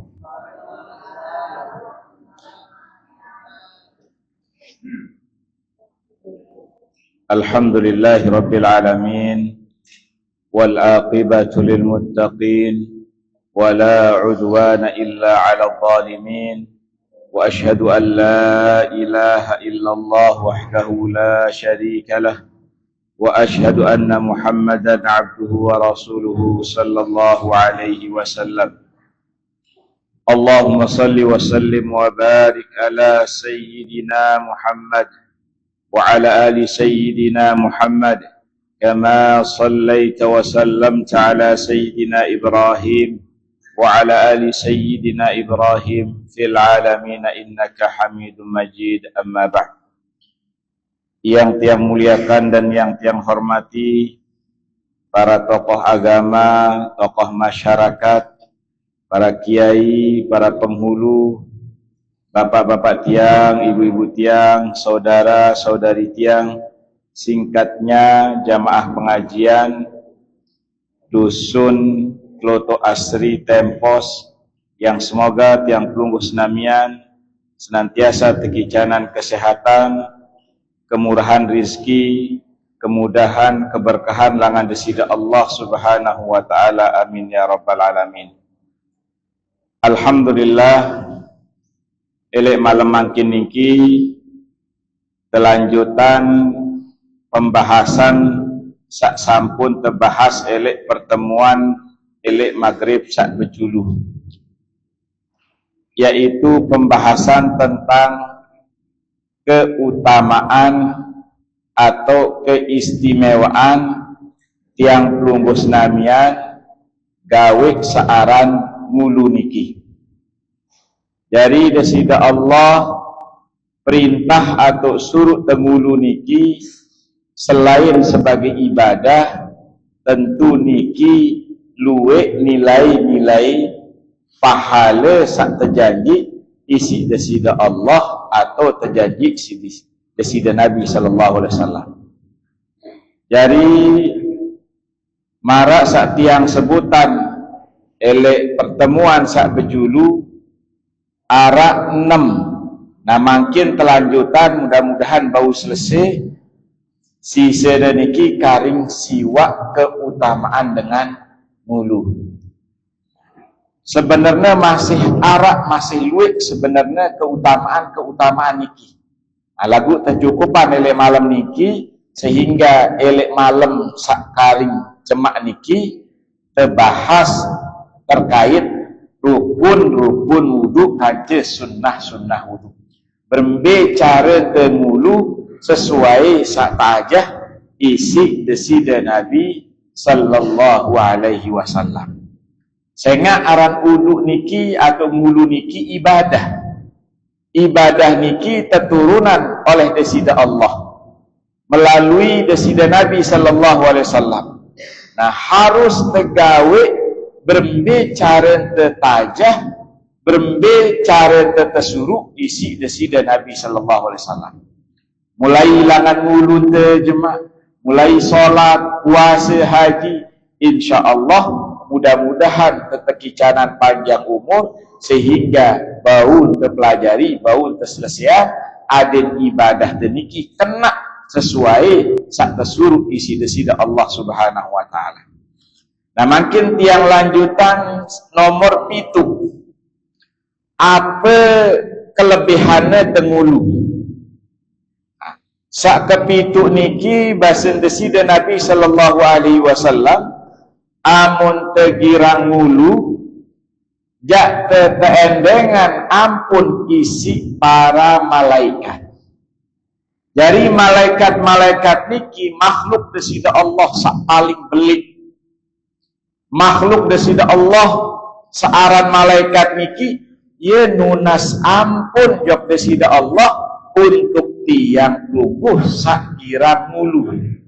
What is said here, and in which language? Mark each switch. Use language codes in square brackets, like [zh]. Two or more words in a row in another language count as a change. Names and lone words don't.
[ar] الحمد لله رب العالمين والعاقبة للمتقين ولا عدوان إلا على الظالمين وأشهد أن لا إله إلا الله وحده لا شريك له وأشهد أن محمدا عبده ورسوله صلى الله عليه وسلم. اللهم صل وسلم وبارك على سيدنا محمد وعلى آل سيدنا محمد كما صليت وسلمت على سيدنا إبراهيم وعلى آل سيدنا إبراهيم في العالمين إنك حميد مجيد. أما بعد. [id] Yang tiang muliakan dan yang tiang hormati para tokoh agama, tokoh masyarakat, para kiai, para penghulu, bapak-bapak tiang, ibu-ibu tiang, saudara-saudari tiang, singkatnya jamaah pengajian Dusun Kloto Asri Tempos, yang semoga [sas] tiang pelungguh senamian [id] senantiasa tekicanan kesehatan, kemurahan rizki, kemudahan, keberkahan [sas] langan desida [id] Allah [ar] سبحانه وتعالى. آمين يا رب العالمين. [sas] Alhamdulillah, elek malam mangkin niki kelanjutan pembahasan sak sampun terbahas elek pertemuan elek maghrib sak bejuluh, [id] yaitu pembahasan tentang [sas] keutamaan atau keistimewaan tiang pelungguh senamian gawe searan ngulu niki. Dari desida Allah perintah atau suruh tengulu niki selain sebagai ibadah, tentu niki luwe nilai-nilai pahala sak terjanji isi desida Allah atau terjanji desida Nabi [ar] صلى الله عليه وسلم. [sas] Jadi marak sak tiang sebutan elek pertemuan sak bejulu arak 6. Nah makin telanjutan mudah-mudahan bau selesai sisa niki karing siwak keutamaan dengan mulu. Sebenarnya masih arak masih luwek sebenarnya keutamaan niki. Nah, lagu tercukupan elek malam niki sehingga elek malam sakaring cemak niki terbahas terkait rukun wudu kaje sunnah wudu. Berembe cara temulu sesuai sak tajah isi desida Nabi [ar] صلى الله عليه وسلم. [sas] Sehingga aran wudu niki atau mulu niki ibadah. Ibadah niki keturunan oleh desida Allah melalui desida Nabi [ar] صلى الله عليه وسلم. [sas] Nah harus tegawe berembe cara tetajah, berembe cara tetesuruh isi desida Nabi [ar] صلى الله عليه وسلم. [sas] Mulai langan mulu terjemah, mulai solat, puasa, haji, insyaallah mudah-mudahan ketekicanan panjang umur sehingga bau terpelajari, bau terselesaian adin ibadah deniki kena sesuai sak tesuruh isi desida Allah [ar] سبحانه وتعالى. [sas] Nah makin tiang lanjutan nomor 7. [id] Apa kelebihannya tengulu? [sas] Nah, sak kepitu niki basen desida Nabi [ar] صلى الله عليه وسلم [sas] amun tegirang ngulu jak teteendengan ampun isi para malaikat. Jadi malaikat-malaikat niki makhluk desida Allah sak paling belik. Makhluk desida Allah searan malaikat niki ye nunas ampun jok desida Allah untuk tiang lungguh sak kirang ngulu.